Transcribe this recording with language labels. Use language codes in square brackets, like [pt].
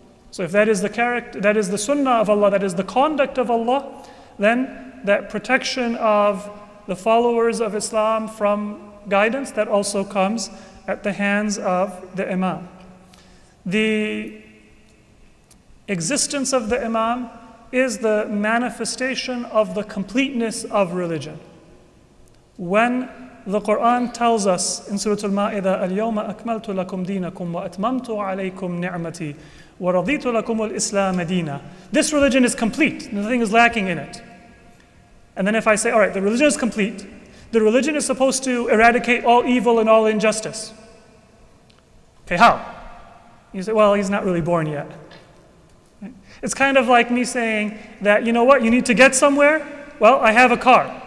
[en] So if that is the character, that is the sunnah of Allah, that is the conduct of Allah, then that protection of the followers of Islam from guidance, that also comes at the hands of the imam. The existence of the imam is the manifestation of the completeness of religion. When the Quran tells us in Surah Al-Ma'idah, [ar] الْيَوْمَ أَكْمَلْتُ لَكُمْ دِينَكُمْ وَأَتْمَمْتُ عَلَيْكُمْ نِعْمَتِي وَرَضِيتُ لَكُمُ الْإِسْلَامَ دِينًا. [en] This religion is complete, nothing is lacking in it. And then if I say, all right, the religion is complete, the religion is supposed to eradicate all evil and all injustice. Okay, how? You say, well, he's not really born yet. It's kind of like me saying that, you know what, you need to get somewhere? Well, I have a car.